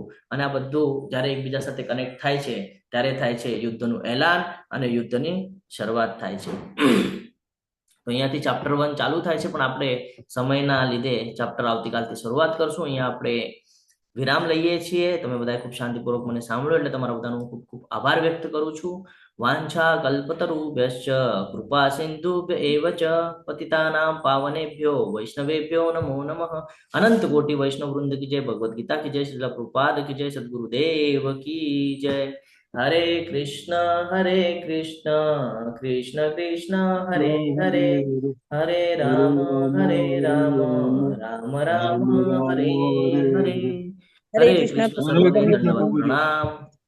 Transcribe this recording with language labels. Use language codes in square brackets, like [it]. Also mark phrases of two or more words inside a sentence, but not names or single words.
[gu] અને આ બધું જ્યારે એકબીજા સાથે કનેક્ટ થાય છે ત્યારે થાય છે યુદ્ધનું એલાન અને યુદ્ધની શરૂઆત થાય છે. તો અહીંયાથી ચેપ્ટર 1 ચાલુ થાય છે, પણ આપણે સમયના લીધે ચેપ્ટર આવતીકાલથી શરૂઆત કરશું. અહીંયા આપણે વિરામ લઈએ છીએ. તમે બધા ખૂબ શાંતિપૂર્વક મને સાંભળો એટલે તમારા બધાનો ખૂબ ખૂબ આભાર વ્યક્ત કરું છું. [sa] वाञ्छा कल्पतरुभ्यश्च कृपा सिन्धुभ्य एव च पतितानां पावनेभ्यो वैष्णवेभ्यो नमो नमः। [hi] अनंत कोटि वैष्णव वृंद की जय, भगवत गीता की जय, श्रील प्रभुपाद की जय, सद्गुरुदेव की जय। [sa] हरे कृष्ण कृष्ण कृष्ण हरे हरे, हरे राम राम राम राम हरे हरे। हरे हरे कृष्ण [gu] कृष्ण सर्वने प्रभुजी। दंडवत प्रणाम।